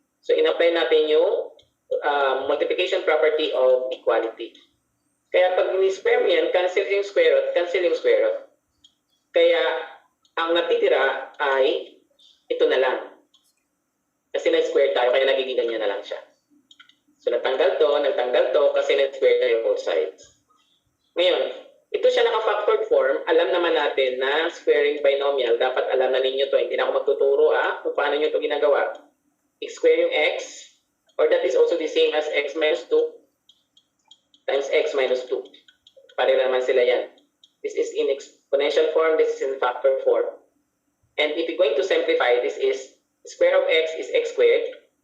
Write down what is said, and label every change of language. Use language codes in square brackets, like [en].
[tl] So, in-apply natin yung multiplication property of equality. Kaya pag ni-square mo yan, cancel yung square root, cancel yung square root. Kaya, ang natitira ay ito na lang. Kasi na-square tayo, kaya nagiging ganyan na lang siya. So, nagtanggal to, kasi na-square tayo both sides. Ngayon, ito siya naka-factored form. Alam naman natin na squaring binomial, dapat alam na ninyo to. Hindi na ako magtuturo kung paano nyo ito ginagawa. [en] X-square yung x, or that is also the same as x minus 2 times x minus 2. [tl] Pareho naman sila yan. [en] This is in exponential form, this is in factor form. And if you're going to simplify, this is square of x is x squared.